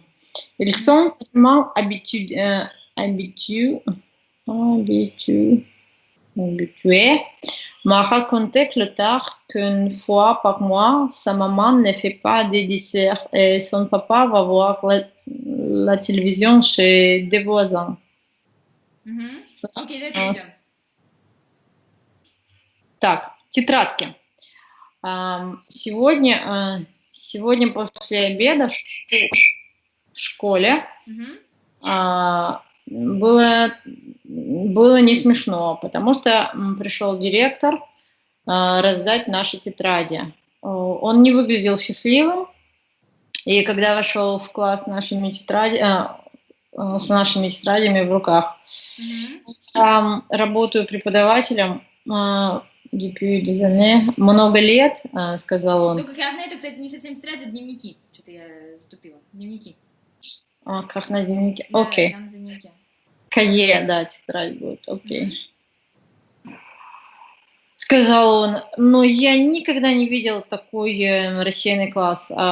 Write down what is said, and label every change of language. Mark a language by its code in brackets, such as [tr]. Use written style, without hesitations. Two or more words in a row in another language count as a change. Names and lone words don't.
[fr] Ils sont vraiment habitués m'a raconté Clotaire qu'une fois par mois, sa maman ne fait pas des desserts et son papa va voir la télévision chez des voisins. [ru] Окей, давай. Так, тетрадки. Сегодня после обеда в школе было не смешно, потому что пришел директор раздать наши тетради. Он не выглядел счастливым, и когда вошел в класс с нашими тетрадями в руках, работаю преподавателем [fr] depuis des années, [ru] много лет, сказал он. Ну, карне это, кстати, не совсем тетради, это дневники. Что-то я затупила. Дневники. Карне, дневники. Да, окей. Дневники. Кае, да, тетрадь будет, окей. Сказал он, но я никогда не видел такой рассеянный класс.